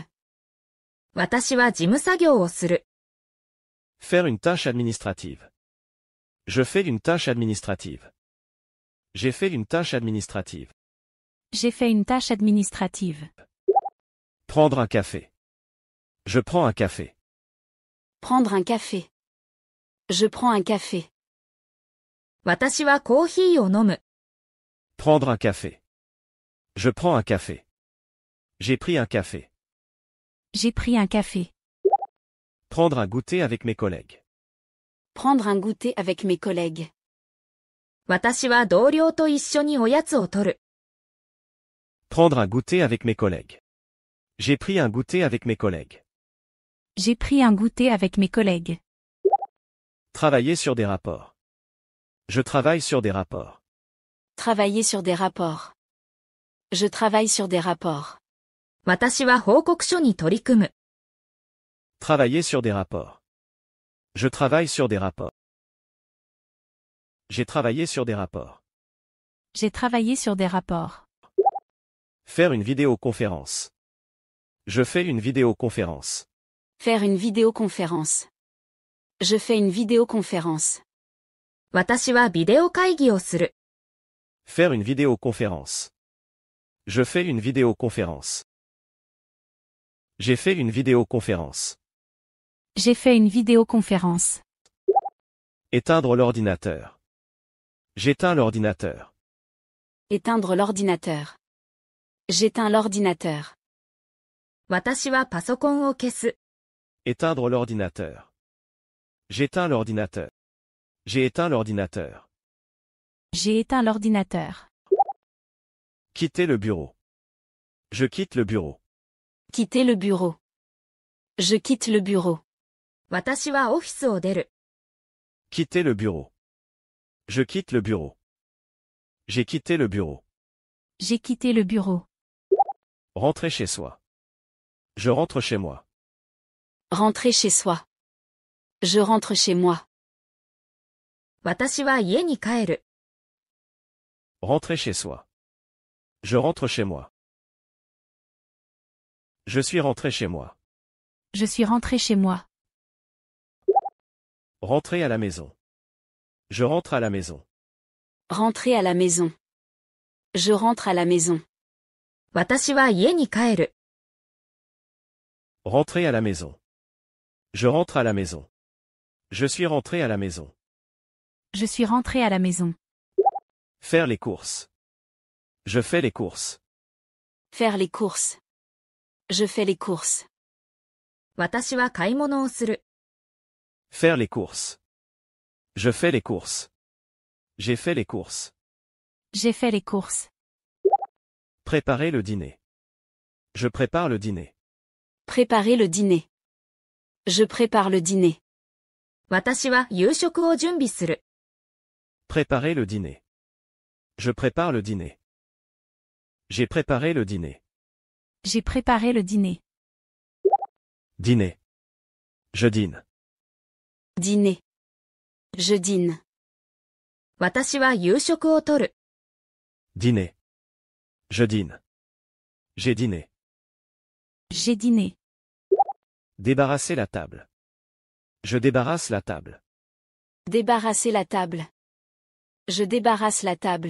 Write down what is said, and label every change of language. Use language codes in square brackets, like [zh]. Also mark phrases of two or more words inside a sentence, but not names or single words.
[ja] 私は事務作業をする。 [fr] Faire une tâche administrative. Je fais une tâche administrative. J'ai fait une tâche administrative. J'ai fait une tâche administrative. Prendre un café. Je prends un café. Prendre un café. Je prends un café. [ja] 私はコーヒーを飲む。 [fr] Prendre un café. Je prends un café. J'ai pris un café. J'ai pris un café. Prendre un goûter avec mes collègues. Prendre un goûter avec mes collègues. [ja] 私は同僚と一緒におやつをとる。 [fr] Prendre un goûter avec mes collègues. J'ai pris un goûter avec mes collègues. J'ai pris un goûter avec mes collègues. Travailler sur des rapports. Je travaille sur des rapports. Travailler sur des rapports. Je travaille sur des rapports. [ja] 私は報告書に取り組む。 [fr] Travailler sur des rapports. Je travaille sur des rapports. J'ai travaillé sur des rapports. J'ai travaillé sur des rapports. Faire une vidéoconférence. Je fais une vidéoconférence. Faire une vidéoconférence. Je fais une vidéoconférence. [ja] 私はビデオ会議をする。 [fr] Faire une vidéoconférence. Je fais une vidéoconférence. J'ai fait une vidéoconférence. J'ai fait une vidéoconférence. Éteindre l'ordinateur. J'éteins l'ordinateur. Éteindre l'ordinateur. J'éteins l'ordinateur. [ja] 私はパソコンを消す。 [fr] Éteindre l'ordinateur. J'éteins l'ordinateur. J'ai éteint l'ordinateur. J'ai éteint l'ordinateur. Quitter le bureau. Je quitte le bureau. Quitter le bureau. Je quitte le bureau. [ja] 私はオフィスを出る。 [fr] Quitter le bureau. Je quitte le bureau. J'ai quitté le bureau. J'ai quitté le bureau. Rentrer chez soi. Je rentre chez moi. Rentrer chez soi. Je rentre chez moi. [ja] 私は家に帰る。 [fr] Rentrer chez soi. Je rentre chez moi. Je suis rentré chez moi. Je suis rentré chez moi. Rentrer à la maison. Je rentre à la maison. Rentrer à la maison. Je rentre à la maison. [ja] 私は家に帰る。 [fr] Rentrer à la maison. Je rentre à la maison. Je suis rentré à la maison. Je suis rentré à la maison. Faire les courses. Je fais les courses. Faire les courses. Je fais les courses. [ja] 私は買い物をする。 [fr] Faire les courses. Je fais les courses. J'ai fait les courses. J'ai fait les courses. Préparer le dîner. Je prépare le dîner. Préparer le dîner. Je prépare le dîner. [ja] 私は夕食を準備する。 [fr] Préparer le dîner. Je prépare le dîner. J'ai préparé le dîner. J'ai préparé le dîner. Dîner. Je dîne. Dîner. Je dîne. [ja] 私は夕食をとる。 [fr] Dîner. Je dîne. J'ai dîné. J'ai dîné. Débarrasser la table. Je débarrasse la table. Débarrasser la table. Je débarrasse la table.